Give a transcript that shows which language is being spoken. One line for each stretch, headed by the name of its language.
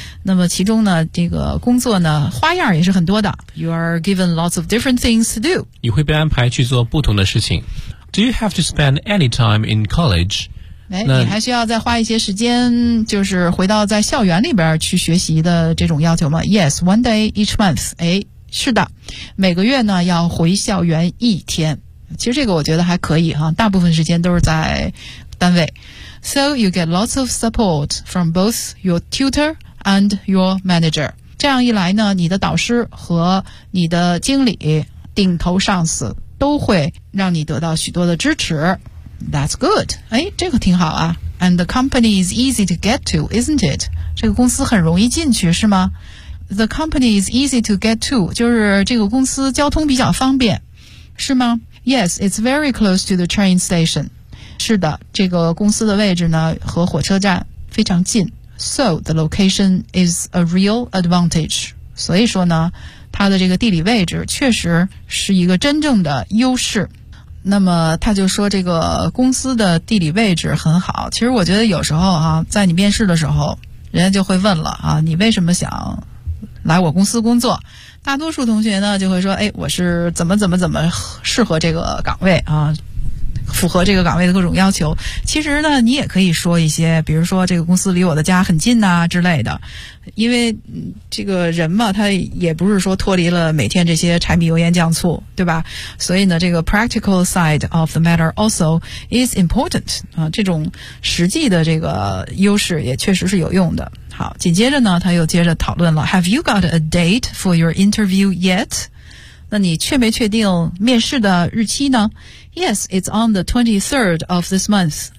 Chinese: 那么其中呢，这个工作呢，花样也是很多的。
English: You are given lots of different things to do.
Chinese: 你会被安排去做不同的事情。
English: Do you have to spend any time in college?
Chinese: 那你还需要再花一些时间，就是回到在校园里边去学习的这种要求吗？
English: Yes, one day each month.
Chinese: 哎，是的，每个月呢要回校园一天。其实这个我觉得还可以哈，大部分时间都是在单位。
English: So you get lots of support from both your tutor and your manager.
Chinese: 这样一来呢，你的导师和你的经理、顶头上司都会让你得到许多的支持。
English: That's good.
Chinese: 哎，这个挺好啊。
English: And the company is easy to get to, isn't it?
Chinese: 这个公司很容易进去，是吗？
English: The company is easy to get to,
Chinese: 就是这个公司交通比较方便，是吗？
English: Yes, it's very close to the train station.
Chinese: 是的，这个公司的位置呢，和火车站非常近。
English: So, the location is a real advantage.
Chinese: 所以说呢，它的这个地理位置确实是一个真正的优势。那么他就说这个公司的地理位置很好。其实我觉得有时候啊，在你面试的时候，人家就会问了啊，你为什么想来我公司工作？大多数同学呢就会说，哎，我是怎么适合这个岗位啊，符合这个岗位的各种要求。其实呢，你也可以说一些，比如说这个公司离我的家很近啊之类的。因为这个人嘛，他也不是说脱离了每天这些柴米油盐酱醋，对吧？所以呢，这个
English: practical side of the matter also is important
Chinese: 啊，这种实际的这个优势也确实是有用的。好，紧接着呢，他又接着讨论了
English: ，Have you got a date for your interview yet？
Chinese: 那你确没确定面试的日期呢？
English: Yes, it's on the 23rd of this month.